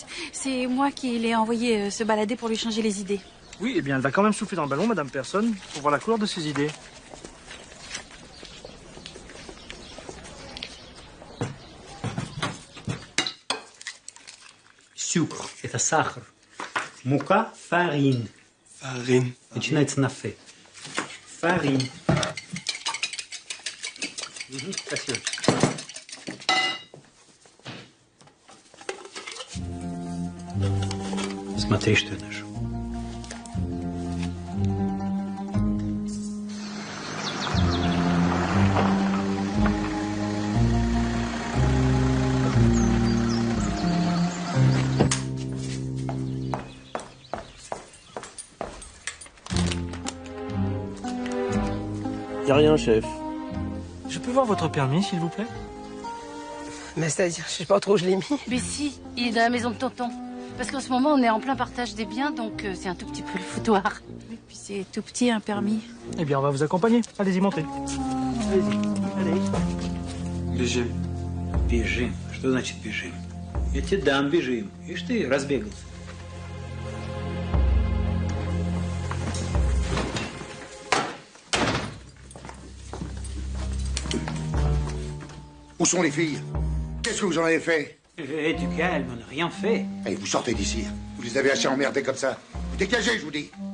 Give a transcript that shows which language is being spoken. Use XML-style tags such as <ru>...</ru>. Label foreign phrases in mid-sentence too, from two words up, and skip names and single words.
<fr>C'est moi qui l'ai envoyé se balader pour lui changer les idées. Oui, eh bien, elle va quand même souffler dans le ballon, madame Personne, pour voir la couleur de ses idées. Sucre,</fr> <ru>это сахар. Мука, farine.</ru> <fr>Farine.</fr> <ru>Начинается на фе.</ru> <fr>Farine.</fr> <ru>Спасибо. Смотри, что я нашел.</ru> <fr>Y a rien, chef. Je peux voir votre permis, s'il vous plaît? Mais c'est-à-dire, je sais pas trop où je l'ai mis. Mais si, il est dans la maison de tonton. Parce qu'en ce moment, on est en plein partage des biens, donc c'est un tout petit peu le foutoir. Et puis c'est tout petit, un permis. Eh bien, on va vous accompagner. Allez-y, montez. Allez-y. Allez.</fr> <ru>Бежим. Бежим. Что значит бежим? Я тебе дам, бежим. Ишь ты, разбегался.</ru> <fr>Où sont les filles? Qu'est-ce que vous en avez fait? Du calme, on n'a rien fait. Allez, vous sortez d'ici. Vous les avez assez emmerdés comme ça. Vous dégagez, je vous dis.</fr>